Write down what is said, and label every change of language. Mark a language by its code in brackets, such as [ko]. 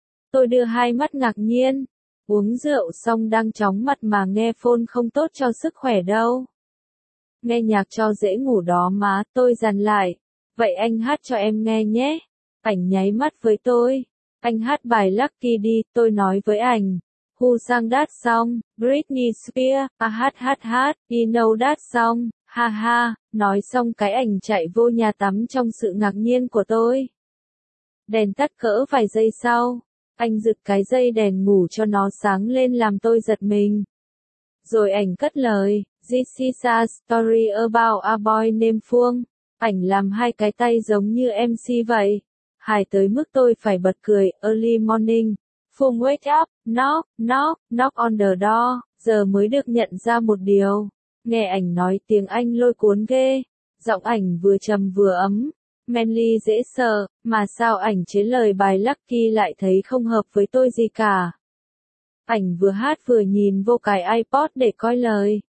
[vi] Tôi đưa hai mắt ngạc nhiên, uống rượu xong đang chóng mặt mà nghe phone không tốt cho sức khỏe đâu. Nghe nhạc cho dễ ngủ đó má, tôi dằn lại. Vậy anh hát cho em nghe nhé. Ảnh nháy mắt với tôi. Anh hát bài Lucky đi, tôi nói với ảnh. [en] Who sang that song, Britney Spears, [vi] hát, [en] you know that song, ha ha. [vi] Nói xong cái ảnh chạy vô nhà tắm trong sự ngạc nhiên của tôi. Đèn tắt cỡ vài giây sau, anh giựt cái dây đèn ngủ cho nó sáng lên làm tôi giật mình. Rồi ảnh cất lời, [en] this is a story about a boy named Phương. [vi] Ảnh làm hai cái tay giống như MC vậy. Hài tới mức tôi phải bật cười, [en] early morning. Phương wake up, knock on the door. [vi] Giờ mới được nhận ra một điều. Nghe ảnh nói tiếng Anh lôi cuốn ghê. Giọng ảnh vừa trầm vừa ấm. Manly dễ sợ, mà sao ảnh chế lời bài Lucky lại thấy không hợp với tôi gì cả. Ảnh vừa hát vừa nhìn vô cái iPod để coi lời.